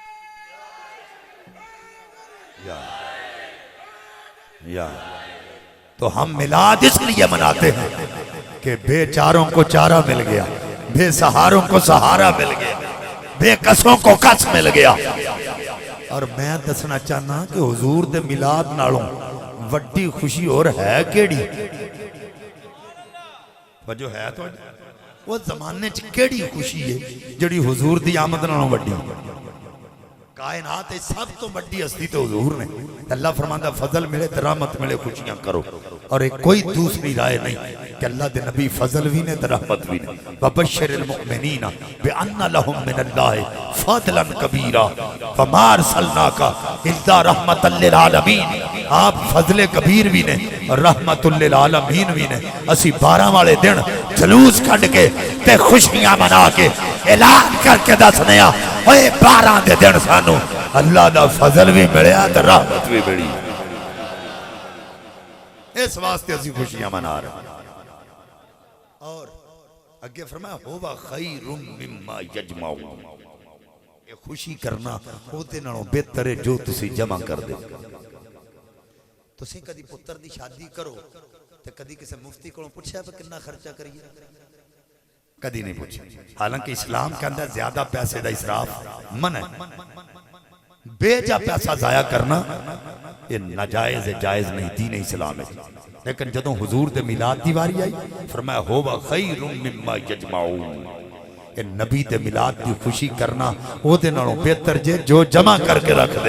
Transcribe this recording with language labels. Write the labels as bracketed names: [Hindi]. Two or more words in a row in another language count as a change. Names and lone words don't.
[Urdu] یا تو ہم میلاد اس لیے مناتے ہیں کہ بے چاروں کو چارہ مل گیا، بے سہاروں کو سہارا مل گیا، بے کسوں کو کس مل گیا۔ [Punjabi] اور میں دسنا چاہنا کہ حضور دے میلاد نالوں وڈی خوشی اور ہے کیڑی؟ وجہ ہے تو وہ زمانے چ کیڑی خوشی ہے جڑی حضور دی آمد نالوں وڈی؟ کائنات سب تو بڑی ہستی تو حضور نے۔ اللہ فرماندہ فضل ملے تو رحمت ملے، خوشیاں کرو، اور ایک کوئی دوسری رائے نہیں کہ اللہ دے نبی فضل بھی نے تو رحمت بھی نے۔ [Arabic] وَبَشِّرِ الْمُؤْمِنِينَ بِأَنَّ لَهُم مِّنَ اللَّهِ فَضْلًا كَبِيرًا وَمَا أَرْسَلْنَاكَ إِلَّا رَحْمَةً لِّلْعَالَمِينَ۔ [Punjabi] آپ [Arabic] فضل کبیر [Punjabi] بھی نے اور [Arabic] رحمت للعالمین [Punjabi] بھی نے۔ اسی 12 والے دن جلوس کھڑ کے تے خوشیاں منا کے اعلان کر کے دسنے آ اوے 12 دے دن سانو اللہ دا فضل بھی ملیا تے رحمت بھی ملی، اس واسطے اسی خوشیاں منا رہے ہیں۔ اور اگے فرمایا [Arabic] ہوا خیر مما یجمعون، [Punjabi] یہ خوشی کرنا او دے نالوں بہتر ہے جو تسی جمع کر دے۔ تسی کدی پتر دی شادی کرو تے کدی کسے مفتی کو پوچھا پہ کتنا خرچہ کریے؟ کدی نہیں پوچھا۔ [Urdu] حالانکہ اسلام کے اندر زیادہ پیسے دا اسراف منع ہے، بے جا پیسہ ضائع کرنا یہ ناجائز ہے، جائز نہیں، دین اسلام ہے۔ [Punjabi] لیکن جدوں حضور دے میلاد دی واری آئی فرمایا [Arabic] ہوا خیر مما یجمعون، [Punjabi] کہ نبی دے میلاد دی خوشی کرنا وہ دے نالوں بہتر جے جو جمع کر کے رکھ دے۔